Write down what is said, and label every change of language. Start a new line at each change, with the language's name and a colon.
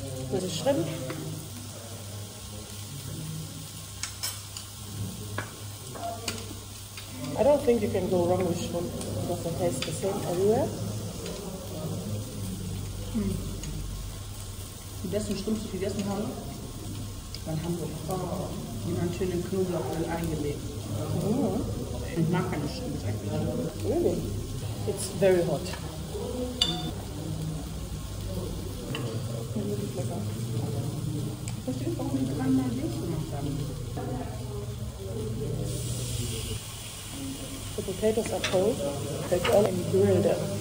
English: There's a shrimp. I don't think you can go wrong with shrimp because it tastes the same everywhere.
German: Die besten Schrimps, die wir gegessen haben, waren Hamburg. Die waren schön in Knoblauchöl eingelegt. Ich mag keine Schrimps eigentlich.
English: Really? It's very hot.
German: Wirklich lecker. Ich verstehe, warum die dreimal Milch gemacht haben.
English: The potatoes are cold, take all and grill them.